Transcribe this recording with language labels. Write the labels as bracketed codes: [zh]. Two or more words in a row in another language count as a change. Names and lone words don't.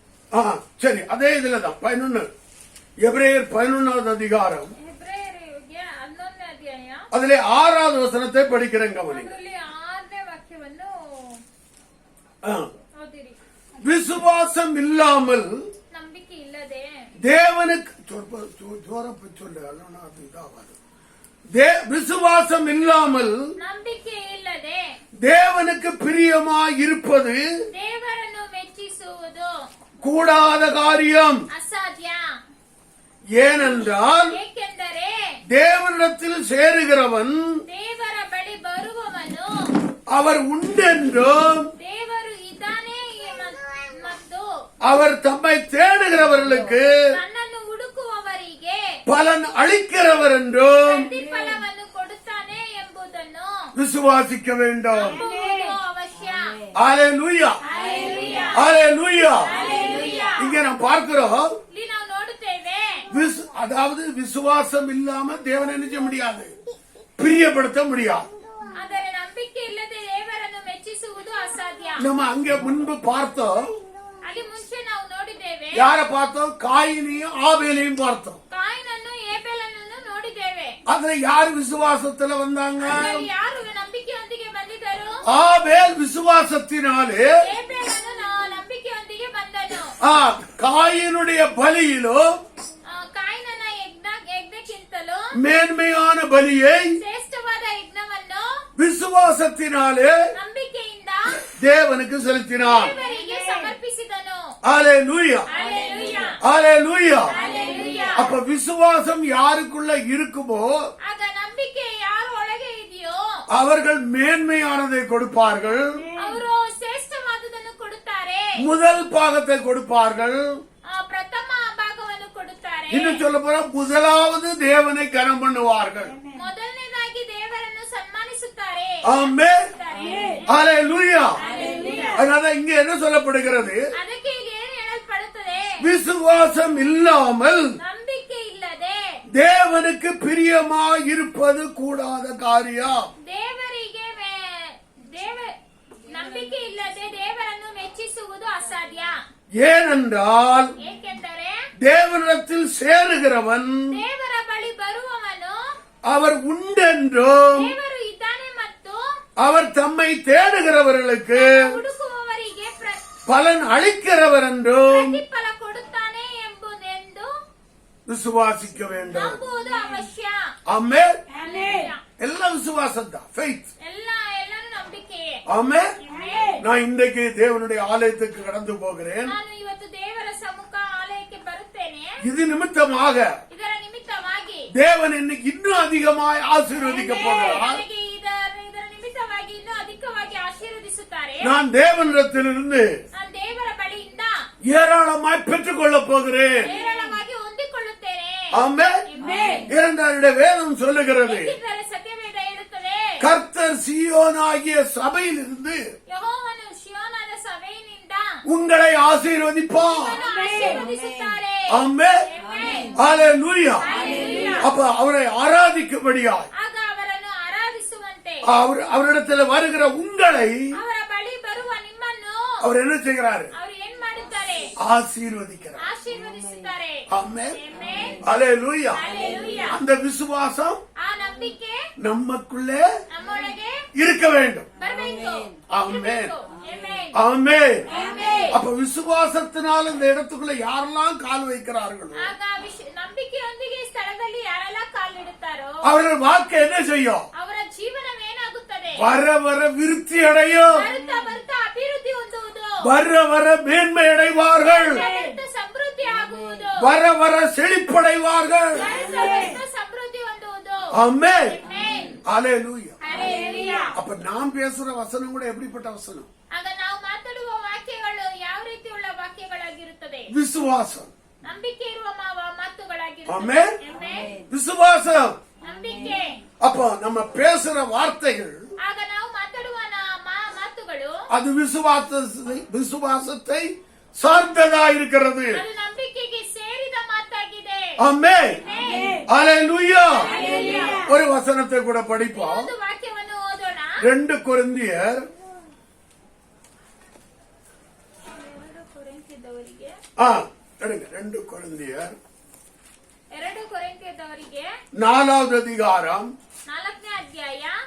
[ta] சரி, அதே இதுலதான் 11 எபிரேயர் 11வது அதிகாரம் [kn] ಹೆಬ್ರಿಯರಿಗೆ 11ನೇ ಅಧ್ಯಾಯ [ta] அதிலே 6வது வசனத்தை படிக்கிறேன் கவனி. [kn] ಅದರಲ್ಲಿ 6ನೇ ವಾಕ್ಯವನ್ನು ஆ. ಓದಿರಿ. [ta] விசுவாசம் இல்லாமல் [kn] ನಂಬಿಕೆ ಇಲ್ಲದೆ [ta] தேவனுக்கு சொல்லு அல்லனா அது இதாகாது. விசுவாசம் இல்லாமல் [kn] ನಂಬಿಕೆ ಇಲ್ಲದೆ [ta] தேவனுக்கு பிரியமாய் இருப்பது [kn] ದೇವರನ್ನು ಮೆಚ್ಚಿಸುವುದು [ta] கூடாத காரியம். [kn] ಅಸಾಧ್ಯ. [ta] ஏனென்றால் [kn] ಏಕೆಂದರೆ [ta] தேவனிடத்தில் சேருகிறவன் [kn] ದೇವರ ಬಳಿ ಬರುವವನು [ta] அவர் உண்டென்றும் [kn] ದೇವರು ಇದ್ದಾನೆ ಮತ್ತು [ta] அவர் தம்மை தேடுகிறவர்களுக்கு [kn] ತನ್ನನ್ನು ಹುಡುಕುವವರಿಗೆ [ta] பலன் அளிக்கிறவர் என்றும் [kn] ಪ್ರತಿಫಲವನ್ನು ಕೊಡುತ್ತಾನೆ ಎಂಬುದನ್ನು [ta] விசுவாசிக்க வேண்டும். [kn] ನಂಬುವುದು ಅವಶ್ಯ. [ta] அல்லேலூயா, [kn] ಹಲ್ಲೆಲೂಯಾ. [ta] அல்லேலூயா. [kn] ಹಲ್ಲೆಲೂಯಾ. [ta] இங்க நாம் பார்க்கிறோம், [kn] ಇಲ್ಲಿ ನಾವು ನೋಡುತ್ತೇವೆ, [ta] அதாவது விசுவாசம் இல்லாம தேவனை நினைக்க முடியாது, பிரியப்படுத்த முடியாது. [kn] ಆದರೆ ನಂಬಿಕೆ ಇಲ್ಲದೆ ದೇವರನ್ನು ಮೆಚ್ಚಿಸುವುದು ಅಸಾಧ್ಯ. [ta] நம்ம அங்க முன்பு பார்த்தோம், [kn] ಅಲ್ಲಿ ಮುಂಚೆ ನಾವು ನೋಡಿದ್ದೇವೆ, [ta] யார பார்த்தோம்? காயினையும் ஆபேலையும் பார்த்தோம். [kn] ಕಾಯಿನನ್ನು ಏಬೆಲನನ್ನು ನೋಡಿದ್ದೇವೆ. [ta] அதுல யார் விசுவாசத்துல வந்தாங்க? [kn] ಅದರಲ್ಲಿ ಯಾರು ನಂಬಿಕೆಯೊಂದಿಗೆ ಬಂದಿದ್ದರು? [ta] ஆபேல் விசுவாசத்தினாலே [kn] ಏಬೆಲನು ನಂಬಿಕೆಯೊಂದಿಗೆ ಬಂದನು. [ta] காயினுடைய பலியிலும் [kn] ಕಾಯಿನನ ಯಜ್ಞಕ್ಕಿಂತಲೂ [ta] மேன்மையான பலியை [kn] ಶ್ರೇಷ್ಠವಾದ ಯಜ್ಞವನ್ನು [ta] விசுவாசத்தினாலே [kn] ನಂಬಿಕೆಯಿಂದ [ta] தேவனுக்கு செலுத்தினார். [kn] ದೇವರಿಗೆ ಸಮರ್ಪಿಸಿದನು. [ta] அல்லேலூயா, [kn] ಹಲ್ಲೆಲೂಯಾ. [ta] அல்லேலூயா. [kn] ಹಲ್ಲೆಲೂಯಾ. [ta] அப்ப விசுவாசம் யாருக்குள்ள இருக்குமோ [kn] ಆಗ ನಂಬಿಕೆ ಯಾರ ಒಳಗೆ ಇದೆಯೋ [ta] அவர்கள் மேன்மையானதை கொடுப்பார்கள், [kn] ಅವರು ಶ್ರೇಷ್ಠವಾದುದನ್ನು ಕೊಡುತ್ತಾರೆ, [ta] முதல் பாகத்தை கொடுப்பார்கள். [kn] ಪ್ರಥಮ ಭಾಗವನ್ನು ಕೊಡುತ್ತಾರೆ, [ta] இன்னும் சொல்ல போனா முதலாவது தேவனை கனம் பண்ணுவார்கள். [kn] ಮೊದಲನೇದಾಗಿ ದೇವರನ್ನು ಸನ್ಮಾನಿಸುತ್ತಾರೆ. [ta] ஆமென், அல்லேலூயா. [kn] ಹಲ್ಲೆಲೂಯಾ. [ta] அதனால இங்க என்ன சொல்லப்படுகிறது? [kn] ಅದಕ್ಕೆ ಇಲ್ಲಿ ಏನು ಹೇಳಲ್ಪಡುತ್ತದೆ? [ta] விசுவாசம் இல்லாமல் [kn] ನಂಬಿಕೆ ಇಲ್ಲದೆ [ta] தேவனுக்கு பிரியமாய் இருப்பது கூடாத காரியம். [kn] ದೇವರಿಗೆ ನಂಬಿಕೆ ಇಲ್ಲದೆ ದೇವರನ್ನು ಮೆಚ್ಚಿಸುವುದು ಅಸಾಧ್ಯ. [ta] ஏனென்றால் [kn] ಏಕೆಂದರೆ [ta] தேவனிடத்தில் சேருகிறவன் [kn] ದೇವರ ಬಳಿ ಬರುವವನು [ta] அவர் உண்டென்றும் [kn] ದೇವರು ಇದ್ದಾನೆ ಮತ್ತು [ta] அவர் தம்மை தேடுகிறவர்களுக்கு [kn] ಹುಡುಕುವವರಿಗೆ [ta] பலன் அளிக்கிறவர் என்றும் [kn] ಪ್ರತಿಫಲ ಕೊಡುತ್ತಾನೆ ಎಂಬುದೆಂದು [ta] விசுவாசிக்க வேண்டும். [kn] ನಂಬುವುದು ಅವಶ್ಯ. [ta] ஆமென். [kn] ಹಲ್ಲೆಲೂಯಾ. [ta] எல்லாம் விசுவாசம் தான், ஃபெய்த். [kn] ಎಲ್ಲರೂ ನಂಬಿಕೆಯೇ. [ta] ஆமென். [kn] ಆಮೆನ್. [ta] நான் இன்றைக்கு தேவனுடைய ஆலயத்துக்கு கடந்து போகிறேன். [kn] ನಾನು ಇವತ್ತು ದೇವರ ಸಮ್ಮುಖ ಆಲಯಕ್ಕೆ ಬರುತ್ತೇನೆ. [ta] இது நிமித்தமாக [kn] ಇದರ ನಿಮಿತ್ತವಾಗಿ [ta] தேவன் இன்னைக்கு இன்னும் அதிகமாய் ஆசீர்வதிக்க போகிறார். [kn] ನನಗೆ ಇದರ ನಿಮಿತ್ತವಾಗಿ ಇನ್ನೂ ಅಧಿಕವಾಗಿ ಆಶೀರ್ವದಿಸುತ್ತಾರೆ. [ta] நான் தேவனிடத்திலிருந்து [kn] ನಾನು ದೇವರ ಬಳಿಯಿಂದ [ta] ஏராளமாய் பெற்றுக் கொள்ளப் போகிறேன். [kn] ಹೇರಳವಾಗಿ ಹೊಂದಿಕೊಳ್ಳುತ್ತೇನೆ. [ta] ஆமென். [kn] ಆಮೆನ್. [ta] இரண்டாருடைய வேதம் சொல்லுகிறது, [kn] ಏಕೆಂದರೆ ಸತ್ಯವೇದ ಹೇಳುತ್ತದೆ, [ta] கர்த்தர் சீயோனாகிய சபையிலிருந்து [kn] ಯೆಹೋವನು ಶಿಯೋನದ ಸಭೆಯಿಂದ [ta] உங்களை ஆசீர்வதிப்பார். [kn] ನಿಮ್ಮನ್ನು ಆಶೀರ್ವದಿಸುತ್ತಾರೆ. [ta] ஆமென். [kn] ಆಮೆನ್. [ta] அல்லேலூயா. [kn] ಹಲ್ಲೆಲೂಯಾ. [ta] அப்ப அவரை ஆராதிக்கும்படியாய் [kn] ಆಗ ಅವರನ್ನು ಆರಾಧಿಸುವಂತೆ [ta] அவரிடத்தில் வருகிற உங்களை [kn] ಅವರ ಬಳಿ ಬರುವ ನಿಮ್ಮನ್ನು [ta] அவர் என்ன செய்கிறாரு? [kn] ಅವರು ಏನ್ ಮಾಡುತ್ತಾರೆ? [ta] ஆசீர்வதிக்கிறார். [kn] ಆಶೀರ್ವದಿಸುತ್ತಾರೆ. [ta] ஆமென். [kn] ಆಮೆನ್. [ta] அல்லேலூயா. [kn] ಹಲ್ಲೆಲೂಯಾ. [ta] அந்த விசுவாசம் [kn] ಆ ನಂಬಿಕೆ [ta] நமக்குள்ளே [kn] ನಮ್ಮೊಳಗೆ [ta] இருக்க வேண்டும். [kn] ಬರಬೇಕು. ಆಮೆನ್. ಆಮೆನ್. [ta] ஆமென். [kn] ಆಮೆನ್. [ta] அப்ப விசுவாசத்தினால் இந்த இடத்துக்குள்ள யாரெல்லாம் கால் வைக்கிறார்களோ [kn] ಆಗ ನಂಬಿಕೆಯೊಂದಿಗೆ ಈ ಸ್ಥಳದಲ್ಲಿ ಯಾರೆಲ್ಲ ಕಾಲಿಡುತ್ತಾರೋ [ta] அவர்கள் வாழ்க்கை என்ன செய்யும்? [kn] ಅವರ ಜೀವನವೇನಾಗುತ್ತದೆ? [ta] வர வர விருத்தி அடையும், [kn] ಬರುತ್ತಾ ಬರುತ್ತಾ ಅಭಿವೃದ್ಧಿ ಹೊಂದುವುದು, [ta] வர வர மேன்மை அடைவார்கள், [kn] ಬರುತ್ತಾ ಸಮೃದ್ಧಿ ಆಗುವುದು, [ta] வர வர செழிப்படைவார்கள். [kn] ಬರುತ್ತಾ ಬರುತ್ತಾ ಸಮೃದ್ಧಿ ಹೊಂದುವುದು. [ta] ஆமென். [kn] ಆಮೆನ್. [ta] அல்லேலூயா. [kn] ಹಲ್ಲೆಲೂಯಾ. [ta] அப்ப நாம் பேசுற வசனம் கூட எப்படிப்பட்ட வசனம்? [kn] ಆಗ ನಾವು ಮಾತಾಡುವ ವಾಕ್ಯಗಳು ಯಾವ ರೀತಿಯುಳ್ಳ ವಾಕ್ಯಗಳಾಗಿರುತ್ತದೆ? [ta] விசுவாசம். [kn] ನಂಬಿಕೆ ಇರುವ ಮಾತುಗಳಾಗಿರುತ್ತದೆ. [ta] ஆமென். [kn] ಆಮೆನ್. [ta] விசுவாசம். [kn] ನಂಬಿಕೆ. [ta] அப்ப நம்ம பேசுற வார்த்தைகள் [kn] ಆಗ ನಾವು ಮಾತಾಡುವ ಮಾತುಗಳು [ta] அது விசுவாசத்தை சார்ந்ததா இருக்கிறது. [kn] ಅದು ನಂಬಿಕೆಗೆ ಸೇರಿದ ಮಾತಾಗಿದೆ. [ta] ஆமென். [kn] ಆಮೆನ್. [ta] அல்லேலூயா. [kn] ಹಲ್ಲೆಲೂಯಾ. [ta] ஒரு வசனத்தை கூட படிப்போம். [kn] ಒಂದು ವಾಕ್ಯವನ್ನು ಓದೋಣ. [ta] 2 கொரிந்தியர் [kn] ಕೊರಿಂಥದವರಿಗೆ [ta] எடுங்க 2 கொரிந்தியர் [kn] 2 ಕೊರಿಂಥದವರಿಗೆ [ta] 4வது அதிகாரம் [kn] 4ನೇ ಅಧ್ಯಾಯ